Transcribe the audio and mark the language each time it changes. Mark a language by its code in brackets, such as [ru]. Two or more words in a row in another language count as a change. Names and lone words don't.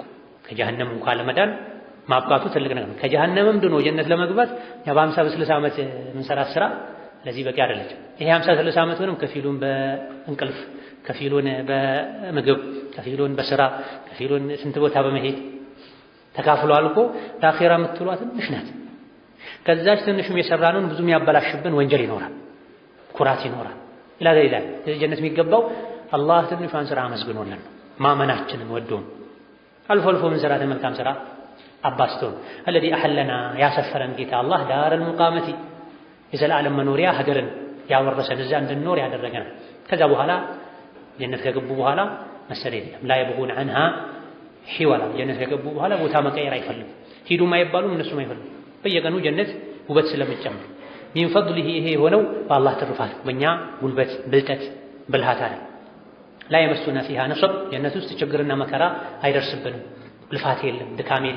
[am] ከጀሃነም እንኳን ለመዳን ማብቃቱ ትልቅ ነገር ነው። ከጀሃነምም ድኖ ጀነት ለመግባት ያ በ50 በ60 ዓመት የምንሰራት ስራ ለዚህ በቂ አይደለችም። ይሄ 50 60 ዓመት ሆነም ከፊሉን በእንቅልፍ ከፊሉን በምግብ ከፊሉን በስራ ከፊሉን ስንት ቦታ በመሄድ ተካፍሎ አልቆ ለአኺራ የምትሏ ትንሽ ናት። ከዛች ትንሽም የሰራነውን ብዙም ያበላሽብን ወንጀል ይኖራል፣ ኩራት ይኖራል። ኢላዛ ጀነት የሚገባው አላህ ትንሿን ስራ አመስግኖልን ማመናችንን ወዶን አልፎ አልፎ ምን ሰራተ መልካም ስራ አባስቶን [ar] الذي احلنا [am] ያሰፈረን ጌታ አላህ [ar] دار المقامة [am] የዘላለም መኖሪያ ሀገርን ያወረሰን እዛ እንድንኖር ያደረገን። ከዛ በኋላ ጀነት ከገቡ በኋላ መሰለኝ [ar] لا يبغون عنها حولا [am] ጀነት ከገቡ በኋላ ቦታ መቀየር አይፈልጉም። ሂዱም አይባሉም እነሱም አይፈልጉም። በየቀኑ ጀነት ውበት ስለምትጨምር [ar] من فضله [am] ይሄ የሆነው በአላህ ትሩፋት በእኛ ጉልበት ብልጠት ብልሃት አለ። [ar] لا يمسنا فيها نصب [am] ጀነት ውስጥ ችግርና መከራ አይደርስብንም። ልፋት የለም ድካም የለም።